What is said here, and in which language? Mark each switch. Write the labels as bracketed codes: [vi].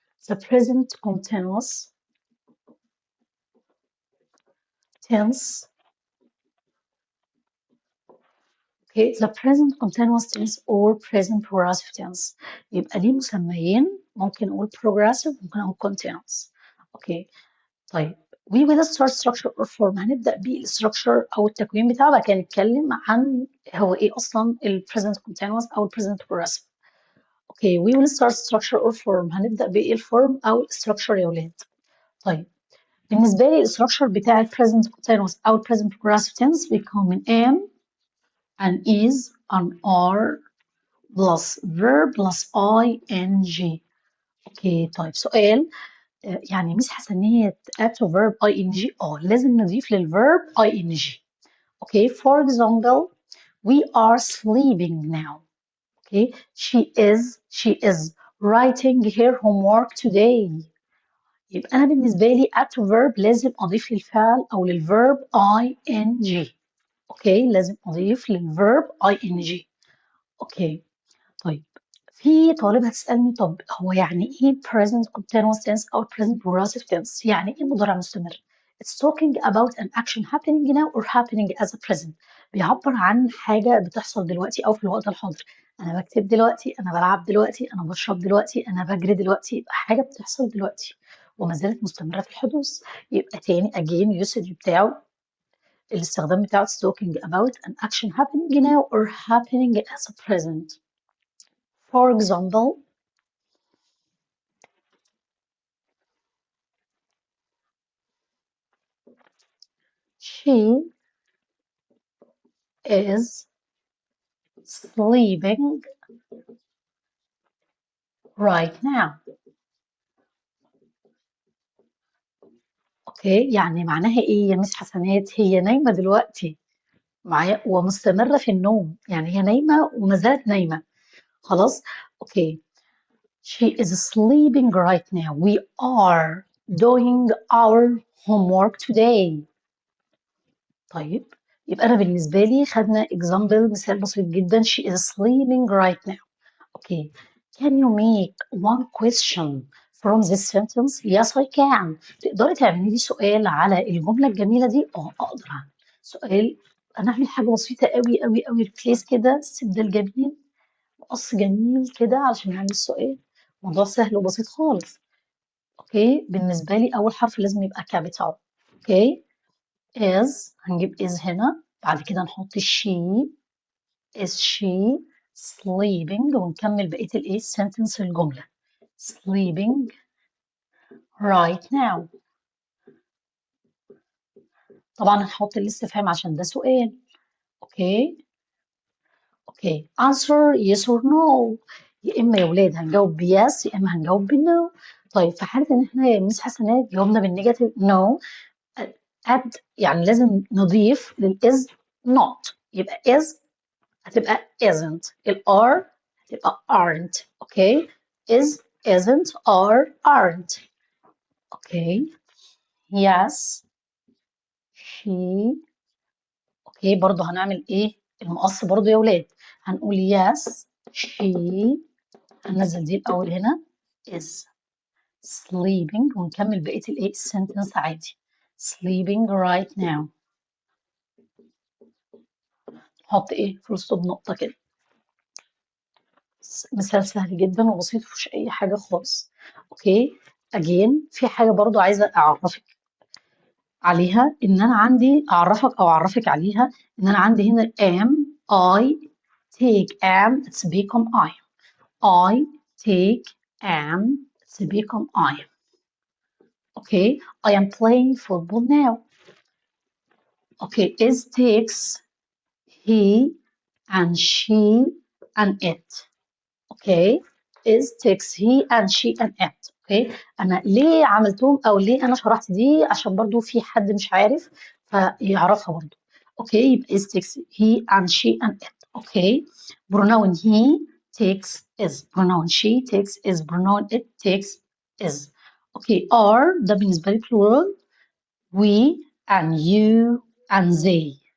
[en] The present continuous tense. Okay, the present continuous tense or present progressive tense. [ar] يبقى ليه مسميين، ممكن نقول progressive ممكن نقول continuous. [en] Okay طيب we will start structure or form. [ar] هنبدأ بالstructure أو التكوين بتاعه، بعد كده نتكلم عن هو إيه أصلا ال present continuous أو ال present progressive. [en] Okay we will start structure or form. [ar] هنبدأ بإيه الفورم أو structure يا ولاد. طيب بالنسبة لي الستراكشر بتاع [en] ال present continuous أو ال present progressive tense [ar] بيكون من [en] am and is and are plus verb plus ing. [ar] اوكي طيب سؤال، يعني ميس حسنية [en] add to verb ing [ar] لازم نضيف للverb ing. [en] Okay for example we are sleeping now. Okay she is writing her homework today. [ar] يبقى انا بالنسبة لي [en] add to verb [ar] لازم اضيف للفعل او للverb ing. اوكي لازم اضيف للverb ing. اوكي طيب في طالبة هتسألني طب هو يعني ايه present continuous tense أو present progressive tense؟ يعني ايه مضارع مستمر؟ [en] It's talking about an action happening now or happening as a present. [ar] بيعبر عن حاجة بتحصل دلوقتي أو في الوقت الحاضر. أنا بكتب دلوقتي، أنا بلعب دلوقتي، أنا بشرب دلوقتي، أنا بجري دلوقتي، يبقى حاجة بتحصل دلوقتي وما زالت مستمرة في الحدوث. [en] يبقى تاني again usage بتاعه، [ar] الاستخدام بتاعه [en] it's talking about an action happening now or happening as a present. For example, she is sleeping right now. [ar] اوكي يعني معناها ايه يا مس حسنات؟ هي نايمة دلوقتي معايا ومستمرة في النوم، يعني هي نايمة وما زالت نايمة. [en] خلاص okay she is sleeping right now. We are doing our homework today. [ar] طيب يبقى انا بالنسبة لي خدنا example مثال بسيط جدا [en] she is sleeping right now. Okay. Can you make one question from this sentence? Yes, I can. [ar] تقدري تعملي لي سؤال على الجملة الجميلة دي؟ أقدر أعمل سؤال. أنا أعمل حاجة بسيطة أوي أوي أوي replace كده استبدال جميل مقص جميل كده علشان نعمل السؤال. موضوع سهل وبسيط خالص. أوكي بالنسبة لي أول حرف لازم يبقى capital. أوكي is هنجيب is هنا، بعد كده نحط she. [en] Is she sleeping [ar] ونكمل بقية الايه [en] sentence الجملة sleeping right now. [ar] طبعا هنحط الاستفهام عشان ده سؤال. [en] Okay okay answer yes or no. [ar] يا اما يا ولاد هنجاوب بيس يا اما هنجاوب بنو. طيب في حالة ان احنا يا مس حسنات جاوبنا بالنيجاتيف no add يعني لازم نضيف للإز not. يبقى is هتبقى isn't. الار هتبقى aren't. [en] Okay is isn't are aren't. Okay yes she. [ar] اوكي برضو هنعمل ايه المقص برضو يا ولاد، هنقول yes she. هننزل دي الاول هنا [en] is sleeping [ar] ونكمل بقية الايه sentence عادي [en] sleeping right now. [ar] نحط ايه فول ستوب نقطة كده. مثال سهل جدا وبسيط مفيهوش اي حاجة خالص. اوكي again في حاجة برضو عايزة اعرفك عليها، ان انا عندي اعرفك عليها ان انا عندي هنا [en] am I take am it's become I take am it's become I. Okay I am playing football now. Okay is takes he and she and it. Okay is takes he and she and it. [ar] اوكي انا ليه عملتهم او ليه انا شرحت دي عشان برضو في حد مش عارف فيعرفها برضو. [en] Okay يبقى is takes he and she and it. Okay pronoun he takes is, pronoun she takes is, pronoun it takes is. اوكي are [ar] ده بالنسبة لي [en] plural we and you and they.